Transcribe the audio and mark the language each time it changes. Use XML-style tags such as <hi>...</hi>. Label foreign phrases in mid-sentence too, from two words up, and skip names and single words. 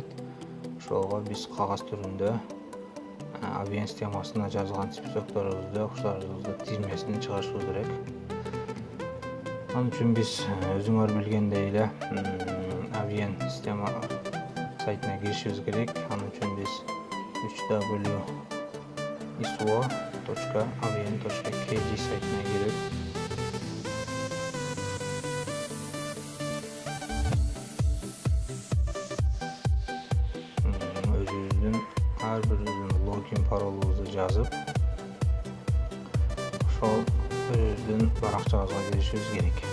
<ky>Ошолго биз кагаз түрүндө AVN системасына жазылган списокторубузду, окучларыбызды тизмесин чыгарышыбыз керек. Анын үчүн биз өзүңөр билгендей эле AVN система сайтына киришибиз керек. Анын үчүн биз www.iso.avn.kg сайтына кирип өзүбүздүн ар бирибиздин логин паролубузду жазып, ошол өзүбүздүн баракчабызга киришибиз керек.</ky>